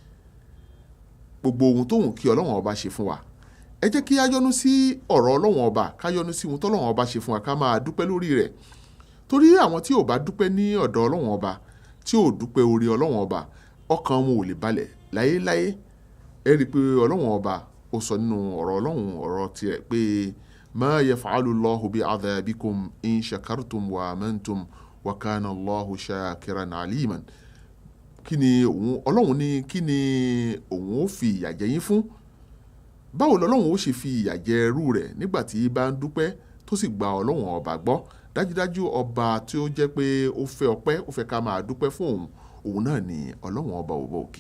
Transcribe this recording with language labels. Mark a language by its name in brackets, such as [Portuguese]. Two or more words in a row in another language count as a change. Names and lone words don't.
[Yoruba] Gbogbo ohun tó wùn kí Ọlọ́run ọba ṣe fún wa, ẹ jẹ́ kí a yọ́nú sí ọ̀rọ̀ Ọlọ́run ọba, ká yọ́nú sí ohun tó Ọlọ́run ọba ṣe fún wa, ká máa dúpẹ́ lórí rẹ̀. Torí àwọn tí ò bá dúpẹ́ ní ọ̀dọ̀ Ọlọ́run ọba, tí ò dúpẹ́ orí Ọlọ́run ọba, ọkàn wọn ò lè balẹ̀ láyéláyé. Ẹ rí i pé Ọlọ́run ọba ó sọ nínú ọ̀rọ̀ Ọlọ́run ọ̀rọ̀ tirẹ̀ pé [Arabic] ما يفعل الله بعذابكم إن شكرتم وآمنتم وكان الله شاكرا عليما. [Yoruba] Kí ni Ọlọ́run ní kí ni òun ó fi ìyà jẹ yín fún? Báwo lọ́lọ́run ó ṣe fi ìyà jẹ ẹrú rẹ̀ nígbà tí bá ń dúpẹ́ tó sì gba Ọlọ́run ọba gbọ́? Dájúdájú ọba tí ó jẹ́ pé ó fẹ́ ọpẹ́, ó fẹ́ ká máa dúpẹ́ fún òun náà ni Ọlọ́run ọba òkè.